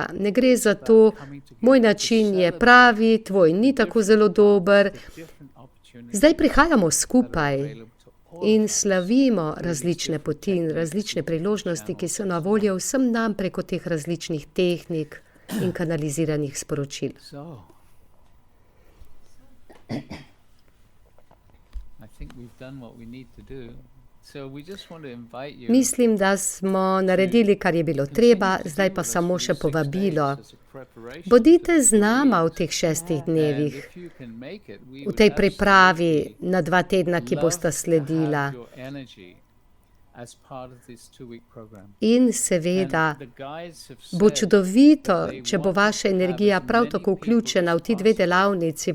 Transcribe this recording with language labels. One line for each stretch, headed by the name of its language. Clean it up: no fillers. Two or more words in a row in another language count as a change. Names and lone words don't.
Slovenian: Ne gre za to, moj način je pravi, tvoj ni tako zelo dober. Zdaj prihajamo skupaj in slavimo različne poti in različne priložnosti, ki so na voljo vsem nam preko teh različnih tehnik in kanaliziranih sporočil.
English: So, I think we've done what we need to do. So we just want to invite you.
Slovenian: Mislim, da smo naredili, kar je bilo treba, zdaj pa samo še povabilo. Bodite z nama v teh 6 dnevih, v tej pripravi na 2 tedna, ki bosta sledila. In seveda bo čudovito, če bo vaša energija prav tako vključena v ti 2 delavnici.